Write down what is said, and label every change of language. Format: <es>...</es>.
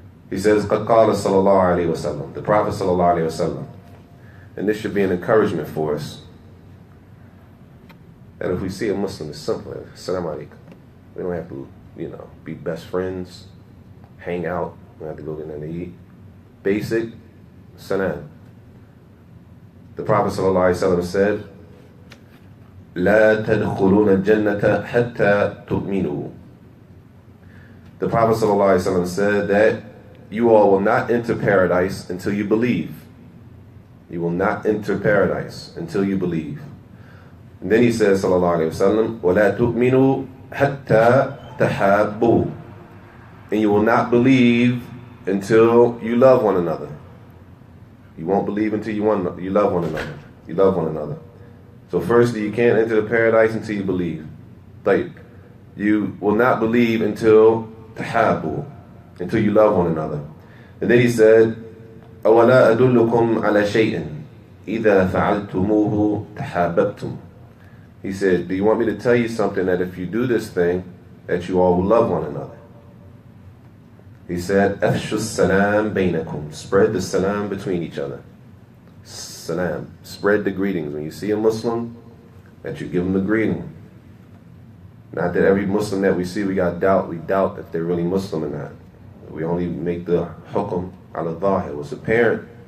<en>He says,</en> <ar>قَدْ قَالَ صَلَى اللَّهُ عَلَيْهِ وَسَلَّمَ.</ar> <en>The Prophet sallallahu alayhi wasallam. And this should be an encouragement for us. That if we see a Muslim, it's simple. Assalamu alaikum. We don't have to, be best friends, hang out. We don't have to go get nothing to eat. Basic salam. The Prophet ﷺ said,</en> <ar>لا تدخلون الجنة حتى تؤمنوا.</ar> <en>The Prophet ﷺ said that you all will not enter paradise until you believe. You will not enter paradise until you believe. And then he says, sallallahu alayhi wa sallam,</en> <ar>وَلَا تُؤْمِنُوا حَتَّى تَحَابُّوا.</ar> <en>And you will not believe until you love one another. You won't believe until you love one another. You love one another. So firstly, you can't enter the paradise until you believe. Like, you will not believe until tahabu, until you love one another. And then he said,</en> <ar>أَوَلَا أَدُلُّكُمْ عَلَى شَيْءٍ إِذَا فَعَلْتُمُوهُ تَحَابَبْتُمْ.</ar> <en>He said, do you want me to tell you something that if you do this thing, that you all will love one another? He said,</en> <ar>أَفْشُوا السَّلَامَ بَيْنَكُمْ.</ar> <en>Spread the salam between each other. Salam. Spread the greetings. When you see a Muslim, that you give them the greeting. Not that every Muslim that we see, we doubt if they're really Muslim or not. We only make the hukum al-dhahir. What's apparent.</en>